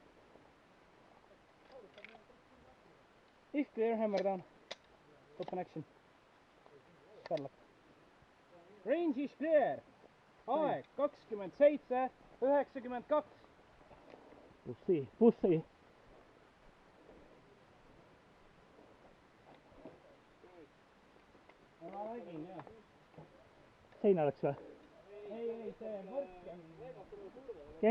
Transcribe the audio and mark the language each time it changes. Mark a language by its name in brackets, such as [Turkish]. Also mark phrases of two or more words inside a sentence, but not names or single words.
[English] If clear, hammer down. Open action. Start. Range is clear. [Estonian] Aeg 27:92. Pussi. Ma nägin jah. Seina läks või? Ei, see võrk on...